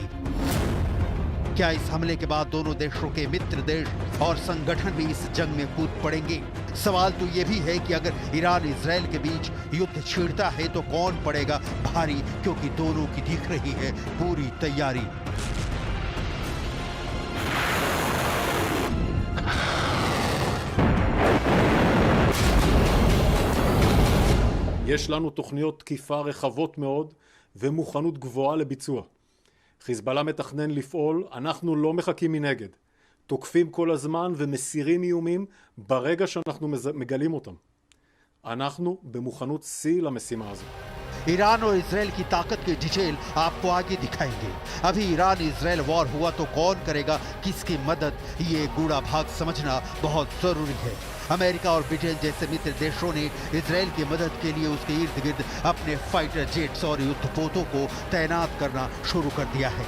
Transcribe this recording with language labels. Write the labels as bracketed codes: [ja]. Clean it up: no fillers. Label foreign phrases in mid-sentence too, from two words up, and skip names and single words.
[hi] क्या इस हमले के बाद दोनों देशों के मित्र देश और संगठन भी इस जंग में कूद पड़ेंगे? सवाल तो यह भी है कि अगर ईरान इजराइल के बीच युद्ध छिड़ता है तो कौन पड़ेगा भारी, क्योंकि दोनों की दिख रही है पूरी तैयारी। [he] יש לנו תוכניות תקיפה רחבות מאוד ומוכנות גבוהה לביצוע. חיזבאללה מתכנן לפעול, אנחנו לא מחכים מנגד. תוקפים כל הזמן ומסירים איומים ברגע שאנחנו מגלים אותם. אנחנו במוכנות שיא למשימה הזו. [hi] ईरान और इजराइल की ताकत की डिटेल आपको आगे दिखाएंगे। अभी ईरान इजराइल वॉर हुआ तो कौन करेगा किसकी मदद, ये गूढ़ा भाग समझना बहुत जरूरी है। अमेरिका और ब्रिटेन जैसे मित्र देशों ने इजराइल की मदद के लिए उसके इर्द गिर्द अपने [en] fighter jets [hi] और युद्धपोतों को तैनात करना शुरू कर दिया है।